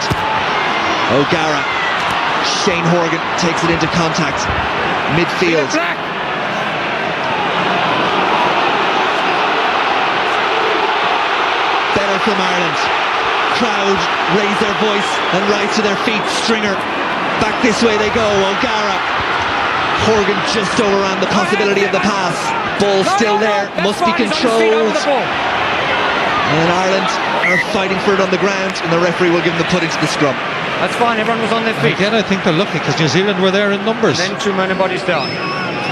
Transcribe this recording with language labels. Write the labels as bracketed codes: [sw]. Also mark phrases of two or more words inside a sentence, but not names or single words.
[en] O'Gara. Shane Horgan takes it into contact. Midfield. Better from Ireland. Crowd raise their voice and rise to their feet. Stringer. Back this way they go. O'Gara. Horgan just overran the possibility of the pass. Ball still there. Must be controlled. And Ireland are fighting for it on the ground, and the referee will give them the put into the scrum. That's fine, everyone was on their feet. Again, I think they're lucky because New Zealand were there in numbers. And then 2 many bodies down.